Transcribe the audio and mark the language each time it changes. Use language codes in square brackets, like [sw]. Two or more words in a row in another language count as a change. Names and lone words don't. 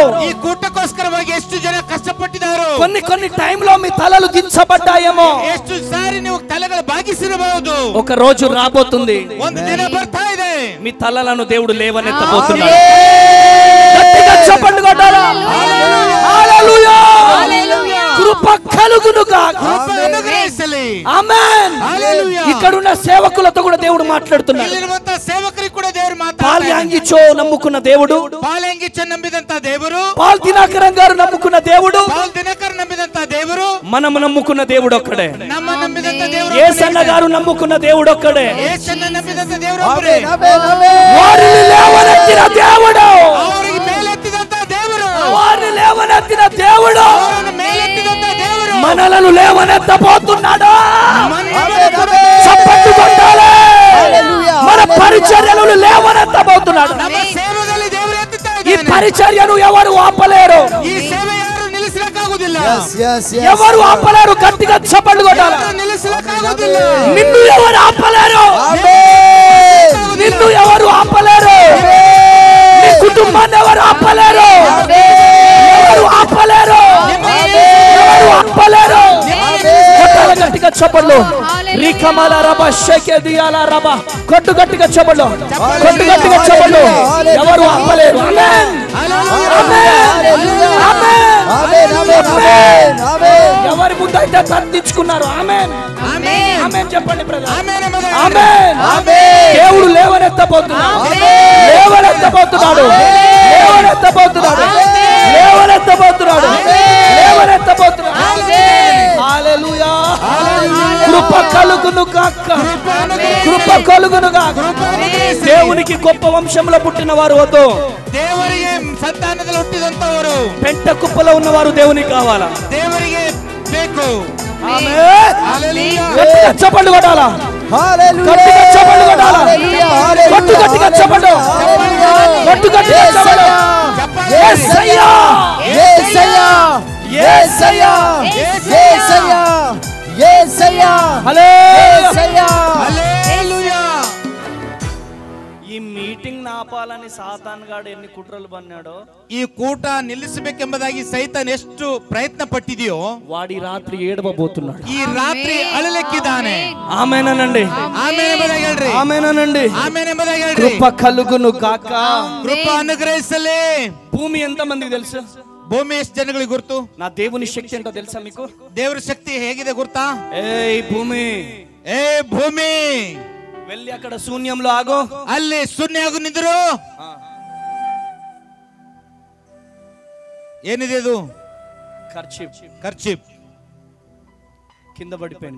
[kn] ಈ ಕೂಟಕ್ಕೋಸ್ಕರವಾಗಿ ಎಷ್ಟು ಜನ ಕಷ್ಟಪಟ್ಟಿದ್ದಾರೋ, [te] కొన్ని టైంలో మీ తలలు దించబడ్డాయేమో, [kn] ಎಷ್ಟು ಸಾರಿ ನೀವು ತಲೆಗಳು ಬಾಗಿಸಿರಬಹುದು. [te] ఒక రోజు రాబోతుంది, [kn] ಒಂದು ದಿನ ಬರ್ತಾ ಇದೆ, [te] మీ తలలను దేవుడు లేవనెత్తబోతున్నాడు. గట్టిగా చప్పట్లు కొట్టాలా? హల్లెలూయా! కృప కలుగును గాక. [kn] ಕೃಪೆ ಅನುಗ್ರಹಿಸಲಿ. [te] ఆమేన్. హల్లెలూయా. ఇక్కడ ఉన్న సేవకులతో కూడా దేవుడు మాట్లాడుతున్నాడు. [kn] ಇಲ್ಲಿರುವಂತ ಸೇವಕರಿಗೆ ಕೂಡ ದೇವರು ಮಾತಾಡ್ತಾರೆ. [te] పాల్యాంగిచో నమ్ముకున్న దేవుడు, [kn] ಪಾಲ್ಯಾಂಗಿಚ ನಂಬಿದಂತ ದೇವರು, [te] పాల్ దినకరం గారు నమ్ముకున్న దేవుడు, [kn] ಪಾಲ್ ದಿನಕರ್ ನಂಬಿದಂತ ದೇವರು, [te] మనము నమ్ముకున్న దేవుడు ఒక్కడే. [kn] ನಮ್ಮ ನಂಬಿದಂತ ದೇವರು, [te] యేసన్న గారు నమ్ముకున్న దేవుడు ఒక్కడే. [kn] ಯೇಸನ್ನ ನಂಬಿದಂತ ದೇವರು ಒಬ್ಬರೇ. [te] వారిని లేవనెత్తిన దేవుడు, [kn] ಅವರಿಗೆ ಮೇಲೆತ್ತಿದಂತ ದೇವರು, [te] వారిని లేవనెత్తిన దేవుడు [kn] ಅವರನ್ನು ಮೇಲೆತ್ತಿದಂತ ದೇವರು [te] మనలను లేవనెత్తబోతున్నాడు. [kn] ಮನ್ನನ್ನು [te] చప్పట్లు కొట్టాలి. మన పరిచర్యలను లేవనెత్తబోతున్నాడు. [kn] ನಮ್ಮ ಸೇವೆಯಲ್ಲಿ ದೇವರು ಎತ್ತುತ್ತಾ [te] ఈ [kn] ಇದ್ದಾನೆ. [te] పరిచర్యను ఎవరు ఆపలేరు, [kn] ಈ ಸೇವೆ ಯಾರು ನಿಲ್ಲಿಸಲಿಕ್ಕಾಗುವುದಿಲ್ಲ. [te] ఎవరు ఆపలేరు. గట్టిగా చప్పట్లు కొట్టాలి. [kn] ಯಾರು ನಿಲ್ಲಿಸಲಿಕ್ಕಾಗುವುದಿಲ್ಲ. [te] నిన్ను ఎవరు ఆపలేరు, నిన్ను ఎవరు ఆపలేరు, నీ కుటుంబాన్ని ఎవరు ఆపలేరు, ఎవరు ఆపలేరు, ఎవరు ఆపలేరు. కొట్టాలి గట్టిగా చప్పట్లు. రికమల రబ షేకే దియాల రబ. కొట్టు గట్టిగా చప్పట్లు, కొట్టు గట్టిగా చప్పట్లు. ఎవరు ఆపలేరు. ఆమేన్, ఆమేన్, ఆమేన్. ఎవరి ముందైతే తగ్గించుకున్నారు. ఆమేన్, ఆమేన్ చెప్పండి బ్రదర్. [kn] ಆಮೇಲೆ ಎಂಬುದಾಗಿ [te] ఆమేన్. దేవుడు లేవనెత్తబోతున్నాడు, లేవనెత్తబోతున్నాడు, లేవనెత్తబోతున్నాడు, లేవనెత్తబోతున్నాడు, లేవనెత్తబోతున్నాడు. హల్లెలూయా. కృప కలుగును గాక, కృప కలుగును గాక. దేవునికి గొప్ప వంశంలో పుట్టిన వారు వద్దు, [kn] ದೇವರಿಗೆ ಸಂತಾನದಲ್ಲಿ ಹುಟ್ಟಿದಂತವರು, [te] పెంట కుప్పలో ఉన్నవారు దేవునికి కావాలా. [kn] ದೇವರಿಗೆ ಬೇಕು. [te] ఆమేన్. హల్లెలూయా. గట్టిగా చప్పట్లు కొట్టాలా, గట్టిగా చప్పట్లు కొట్టాలా, కొట్టు గట్టిగా చప్పట్లు, కొట్టు గట్టిగా చప్పట్లు. యేసయ్యా, యేసయ్యా, యేసయ్యా, యేసయ్యా, యేసయ్యా, హల్లెలూయా. హల్లెలూయా. ఈ మీటింగ్ నాపాలని సాతాన్ గాడు ఎన్ని కుట్రలు పన్నాడో, [kn] ಈ ಕೂಟ ನಿಲ್ಲಿಸಬೇಕೆಂಬುದಾಗಿ ಸೈತಾನ್ ಎಷ್ಟು ಪ್ರಯತ್ನ ಪಟ್ಟಿದೆಯೋ, [te] వాడి రాత్రి ఏడవబోతున్నాడు. [kn] ಈ ರಾತ್ರಿ ಅಳಲಿಕ್ಕಿದ್ದಾನೆ. [te] ఆమేనండి, [kn] ಆಮೇಲೆ ಎಂಬುದಾಗಿ ಹೇಳ್ರಿ. [te] ఆమేనండి. [kn] ಆಮೇಲೆ ಎಂಬುದಾಗಿ ಹೇಳ್ರಿ. [te] కృప కలుగును గాక. [kn] ಕೃಪ ಅನುಗ್ರಹಿಸಲಿ. [te] భూమి ఎంత మందికి తెలుసు? [kn] ಭೂಮಿ ಎಷ್ಟು ಜನಗಳಿಗೆ ಗುರ್ತು? [te] నా దేవుని శక్తి ఎంత తెలుసా మీకు? [kn] ದೇವರ ಶಕ್ತಿ ಹೇಗಿದೆ ಗುರ್ತಾ? [te] ఏయ్ భూమి, [kn] ಏ ಭೂಮಿ, [te] వెళ్ళి అక్కడ శూన్యంలో ఆగో. [kn] ಅಲ್ಲಿ ಶೂನ್ಯ ಆಗು ನಿಂದ್ರು. ಏನಿದೆ ಇದು? [te] కర్చీఫ్ [kn] ಖರ್ಚಿಪ್ [te] కింద పడిపోయింది.